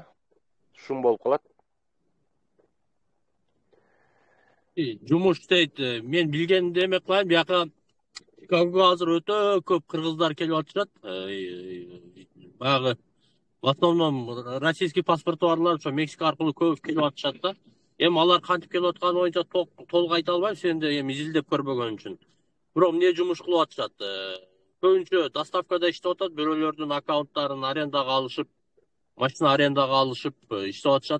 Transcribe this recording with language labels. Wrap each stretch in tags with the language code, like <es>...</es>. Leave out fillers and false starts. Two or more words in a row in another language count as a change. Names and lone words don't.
<ky>Шум болуп калат. Жумуш дейт, мен билгенди эме кылайын, бияка Чикагого азыр өтө көп кыргыздар келип атышат. Баягы</ky> <ru>в основном российский</ru> <ky>паспорту барлар ошо Мексика аркылуу көп келип атышат да. Эми алар кантип келип атканы боюнча толук айта албайм, сен да эми изилдеп көрбөгөн үчүн. Бирок эмне жумуш кылып атышат? Көбүнчө доставкада иштеп атат, бирөөлөрдүн аккаунттарын арендага алышып, машина арендага алышып иштеп атышат.</ky>